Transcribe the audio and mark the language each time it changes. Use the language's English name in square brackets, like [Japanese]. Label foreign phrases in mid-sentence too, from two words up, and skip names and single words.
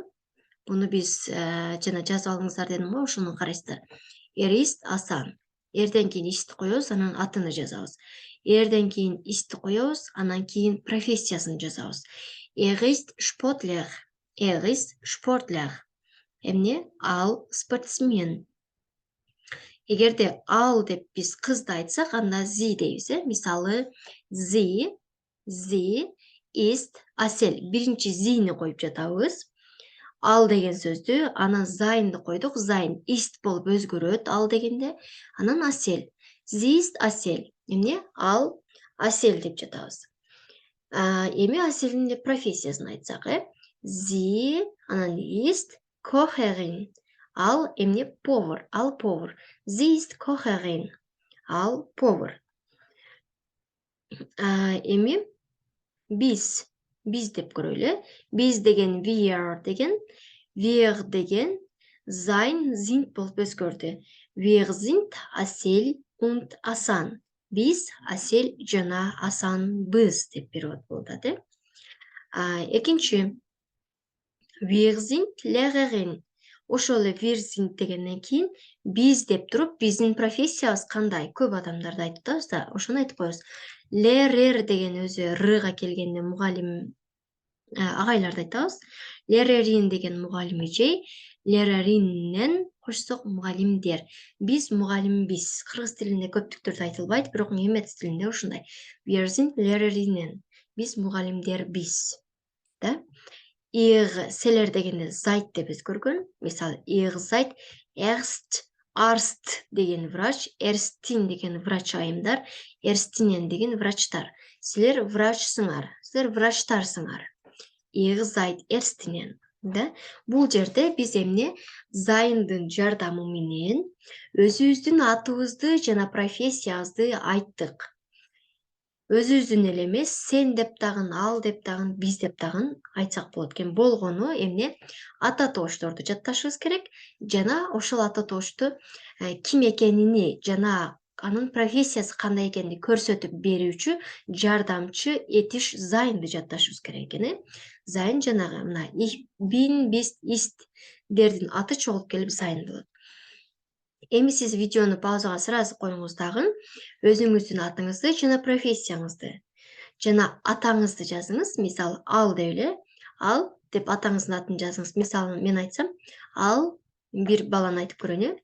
[Kyrgyz] Буну биз жана жазып алыңыздар дедим го, ошону карайсыздар. [German] Ist Асан. [Kyrgyz] Эрден кийин ишти коебуз, анан атыны жазабыз. Эрден кийин ишти коебуз, анан кийин профессиясын жазабыз. [German] Er ist Sportler. Er ist Sportler. [Kyrgyz] Эмне? Ал спортсмен. Эгерде ал деп биз кызды айтсак, анда sie дейбиз, Мисалы, [German] sie ist Асел. [Kyrgyz] Биринчи zie'ни коюп жатабыз. Ал деген сөздү, анан зайнды койдук. Зайн ist болуп өзгөрөт ал дегенде. Анан Асел. [German] Sie ist [Kyrgyz] Асел. Эмне? Ал Асел деп жатабыз. Эми Аселдин профессиясын айтсак, [German] Sie, анан ist Kocherin. [Kyrgyz] Ал эмне? Повар. Ал повар. [German] Sie ist Kocherin. [Kyrgyz] Ал повар. Эми биз деп көрөлү. Биз деген wir деген, wir деген [German] sein, sind [Kyrgyz] болуп өзгөрдү. [German] Wir sind Асел und Асан. [Kyrgyz] Биз Асел жана Асанбыз деп перевод болуп атат. [German] Экинчи wir sind Lehrerin. [Kyrgyz] Ошол эле wir sind дегенден кийин биз деп туруп, биздин профессиябыз кандай? Көп адамдарды айтып атабыз да, ошону айтып коебуз. Lehrer деген өзү рга келгенде мугалим, агайларды айтабыз. Lehrerin деген мугалим эжей, Lehrerinnen кошсок мугалимдер. Биз мугалимбиз. Кыргыз тилинде көптүктөрдө айтылбайт, бирок немец тилинде ушундай. [German] Wir sind Lehrerinnen. [Kyrgyz] Биз мугалимдербиз. Да? Ihr селер дегенде seid деп өзгөргөн. Мисалы, [German] ihr seid Arzt [Kyrgyz] деген врач, Erstin деген врач айымдар, Erstinen деген врачтар. Силер врачсыңар, силер врачтарсыңар. [German] Ihr seid Erstinen. [Kyrgyz] Да? Бул жерде биз эмне? Зайындын жардамы менен өзүбүздүн атыбызды жана профессиябызды айттык. Өзүбүздүн эле эмес, сен деп дагы, ал деп дагы, биз деп дагы айтсак болот экен. Болгону эмне? Ата тоошторду жатташыбыз керек жана ошол ата тоошту ким экенини жана анын профессиясы кандай экенин көрсөтүп берүүчү жардамчы этиш зайнды жатташыбыз керек экен. Зайн жанагы мына [German] ich bin, bist, ist [Kyrgyz] дердин аты чогулуп келип зайн болот. Эми сиз видеону паузага сразу коюңуз дагы, өзүңүздүн атыңызды жана профессияңызды жана атаңызды жазыңыз. Мисалы, ал деп эле, ал деп атаңыздын атын жазыңыз. Мисалы, мен айтсам, ал бир баланы айтып көрөйүн.